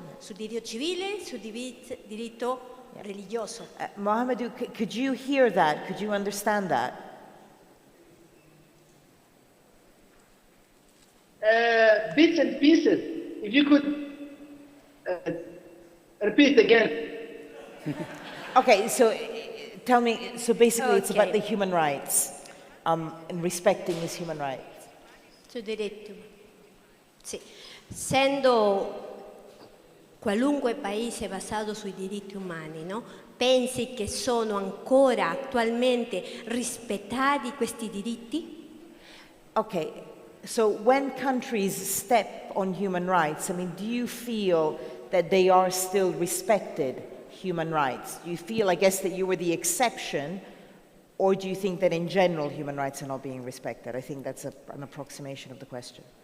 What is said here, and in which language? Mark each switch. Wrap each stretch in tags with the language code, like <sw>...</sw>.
<it>Sul diritto civile e sul diritto religioso.</it> <en>Mohamedou, could you hear that? Could you understand that? Bits and pieces. If you could repeat again. Okay, so tell me, so basically it's about Okay. the human rights and respecting his human rights.</en> <it>Sul diritto. Sì. Essendo qualunque paese basato sui diritti umani, no? Pensi che sono ancora attualmente rispettati questi diritti?</it> <en>Okay, so when countries step on human rights, I mean, do you feel that they are still respected, human rights? Do you feel, I guess, that you were the exception, or do you think that in general human rights are not being respected? I think that's an approximation of the question.</en>